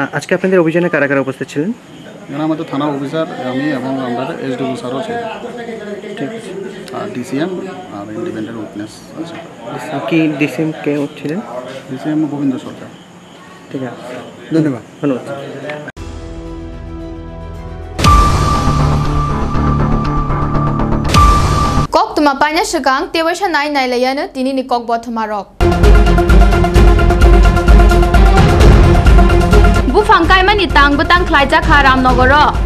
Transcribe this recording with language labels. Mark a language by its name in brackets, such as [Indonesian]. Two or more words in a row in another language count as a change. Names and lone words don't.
[Bangla] আজকে আপনাদের অভিযানে কারা কারা উপস্থিত ছিলেন? এখানে আমাদের থানা অফিসার, আমি এবং আমাদের এসডিও স্যারও ছিলেন। ঠিক আছে। আর ডিসিএম আর [English] independent witness [Bangla] আছে। কি ডিসিএম কে ছিলেন? ডিসিএম গোবিন্দ সরকার। ঠিক আছে, ধন্যবাদ। ধন্যবাদ। [Kok Borok] Kok tuma paina shikang tewasha nai nai layana tini ni kok bothamarok. Bu fangkai mani tang betang khlaija kharam nogoro.